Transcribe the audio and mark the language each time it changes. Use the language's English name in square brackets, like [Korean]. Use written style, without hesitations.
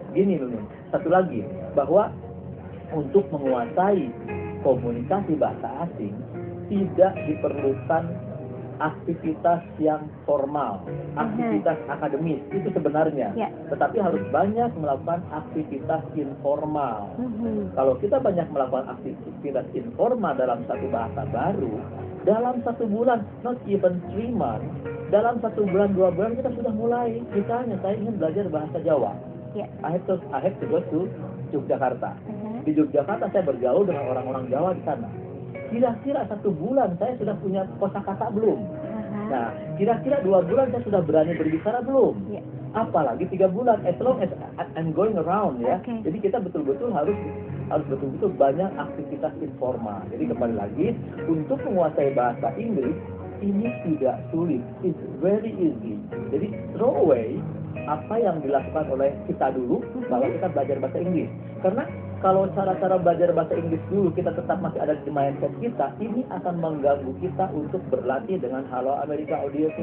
[Indonesian] Gini Nunun, satu lagi, bahwa untuk menguasai komunikasi bahasa asing tidak diperlukan aktivitas yang formal, aktivitas akademis itu sebenarnya, tetapi harus banyak melakukan aktivitas informal. Kalau kita banyak melakukan aktivitas informal dalam satu bahasa baru, dalam 1 bulan, [English] not even 3 months, [Indonesian] dalam 1 bulan, 2 bulan kita sudah mulai. Misalnya saya ingin belajar bahasa Jawa. Ya. [English] I have to go to Yogyakarta. [Indonesian] Di Yogyakarta saya bergaul dengan orang-orang Jawa di sana. Kira-kira 1 bulan saya sudah punya kosakata belum? Nah, kira-kira 2 bulan saya sudah berani berbicara belum? Ya. Apalagi 3 bulan, [English] as long as I'm going around ya. Okay. [Indonesian] Jadi kita betul-betul harus betul-betul banyak aktivitas informal. Jadi kembali lagi, untuk menguasai bahasa Inggris ini tidak sulit, [English] it's very easy. [Indonesian] Jadi [English] throw away [Indonesian] apa yang dilakukan oleh kita dulu bahwa kita belajar bahasa Inggris. Karena kalau cara-cara belajar bahasa Inggris dulu kita tetap masih ada di mindset kita, ini akan mengganggu kita untuk berlatih dengan Halo Amerika Audio